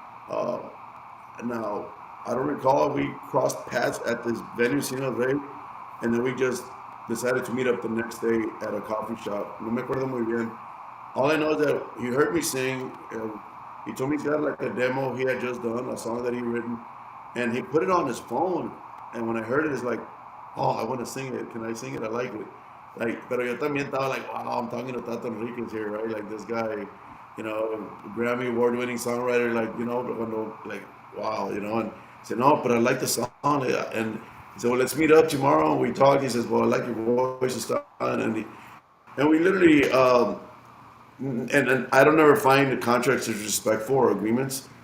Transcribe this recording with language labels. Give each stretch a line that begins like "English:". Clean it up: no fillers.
English: Uh, Now, I don't recall if we crossed paths at this venue, Sino Rey, and then we just decided to meet up the next day at a coffee shop.
Spanish: No me acuerdo muy bien.
English: All I know is that he heard me sing, and he told me he's got like a demo he had just done, a song that he written, and he put it on his phone. And when I heard it, it's like, oh, I want to sing it. Can I sing it? I like it. Like,
Spanish: pero yo también estaba
English: like, wow, I'm talking to Tato Enriquez here, right? Like this guy, Grammy award-winning songwriter, like, cuando, like, wow, and he said, no, but I like the song. And he said, well, let's meet up tomorrow. And we talked. He says, well, I like your voice and stuff. And we literally, and I don't ever find contracts disrespectful or agreements.